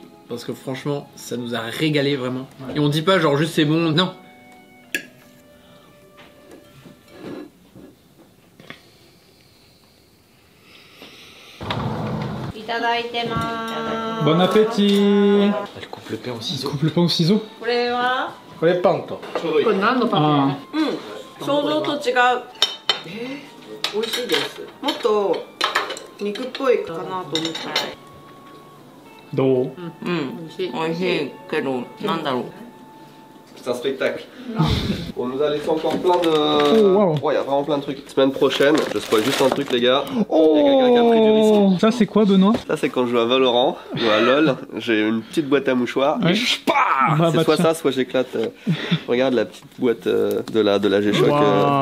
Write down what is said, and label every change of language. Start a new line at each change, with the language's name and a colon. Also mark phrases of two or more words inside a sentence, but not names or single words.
French: Parce que franchement ça nous a régalé vraiment. Et on dit pas genre juste c'est bon, non. Bon appétit. Elle coupe le pain au ciseau. Coupe le pain au ciseau.
Japanese: これはこれパンと。これ何のパン？ Ah. 想像と違う。美味しいです。もっと肉っぽいかなと思った。 Do. 美味しいけどなんだろう。
French: C'est un spectacle. On nous a laissé encore plein de... wow. Ouais, il y a vraiment plein de trucs. Semaine prochaine, je spoil juste un truc, les gars. Il y a quelqu'un qui a pris du risque. Ça c'est quoi Benoît? Ça, c'est quand je joue à Valorant ou à LoL. J'ai une petite boîte à mouchoirs. Ouais. Et c'est soit ça, soit j'éclate. Regarde la petite boîte de la G-Shock.